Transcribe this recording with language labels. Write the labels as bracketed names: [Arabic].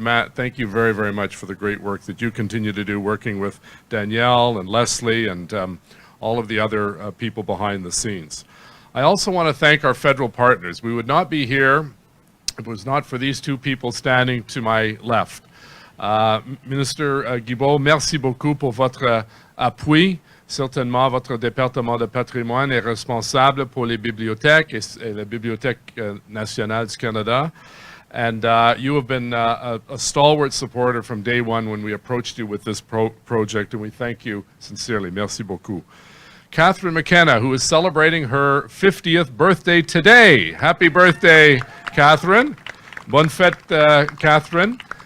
[English] Matt, thank you very, very much for the great work that you continue to do, working with Danielle and Leslie and all of the other people behind the scenes. I also want to thank our federal partners. We would not be here if it was not for these two people standing to my left. [French] Minister Gebo, merci beaucoup pour votre appui. Certainement, votre département de patrimoine est responsable pour les bibliothèques et la Bibliothèque nationale du Canada. [English] And you have been a stalwart supporter from day one when we approached you with this project, and we thank you sincerely. [French] Merci beaucoup. [English] Catherine McKenna, who is celebrating her 50th birthday today. Happy birthday, Catherine. [French] Bonne fête, Catherine.